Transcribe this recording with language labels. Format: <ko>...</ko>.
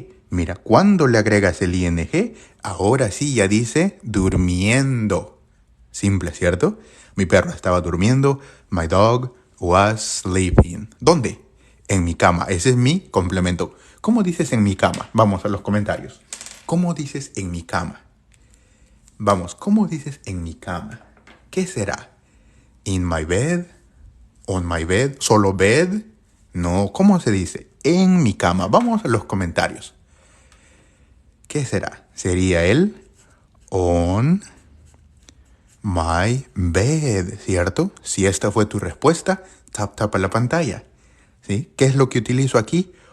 <es>Mira, cuando le agregas el ing, ahora sí ya dice durmiendo. Simple, ¿cierto? Mi perro estaba durmiendo.</es> <en>My dog was sleeping.</en> <es>¿Dónde? En mi cama. Ese es mi complemento. ¿Cómo dices en mi cama? Vamos a los comentarios. ¿Cómo dices en mi cama? Vamos, ¿cómo dices en mi cama? ¿Qué será?</es> <en>In my bed, on my bed, solo bed.</en> <es>No, ¿cómo se dice? En mi cama. Vamos a los comentarios. ¿Qué será? Sería el</es> <en>on my bed,</en> <es>¿cierto? Si esta fue tu respuesta, tap a la pantalla. ¿Sí? ¿Qué es lo que utilizo aquí?</es>